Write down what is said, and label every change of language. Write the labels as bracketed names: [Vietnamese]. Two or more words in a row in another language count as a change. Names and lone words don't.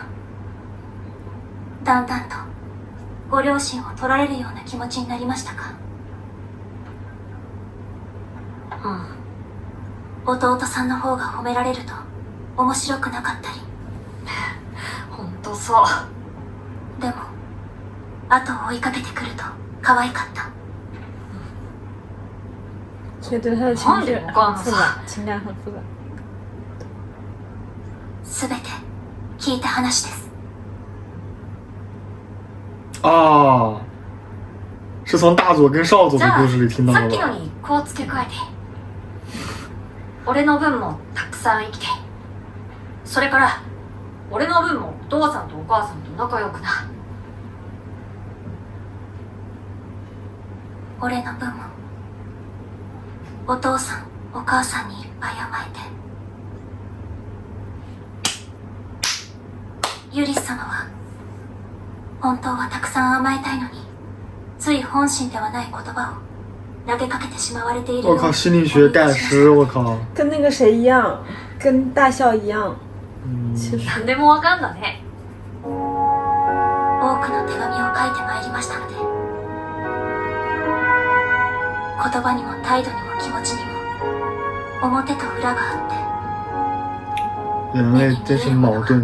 [Japanese] だんだんとご両親を取られるような気持ちになりましたか。弟さんの方が褒められると面白くなかったり。ほんとそう。でも後を追いかけてくると可愛かった。 [Chinese] 所以对他的情绪很复杂，情感很复杂。 [Japanese] すべて聞いた話です。 [Chinese] 啊，是从大佐跟少佐的故事里听到的吧？ [Japanese] さっきのにこう付け加えて、俺の分もたくさん生きて、それから俺の分もお父さんとお母さんと仲良くな。俺の分もお父さんお母さんにいっぱい甘えて。ユリス様は本当はたくさん甘えたいのに、つい本心ではない言葉を投げかけてしまわれている。 [Chinese] 我靠，心理学概师，我靠，跟那个谁一样，跟大笑一样。其实 [Japanese] 何でもわかんだね。多くの手紙を書いてまいりましたので、言葉にも態度にも気持ちにも表と裏があって、 [Chinese] 人类真是矛盾。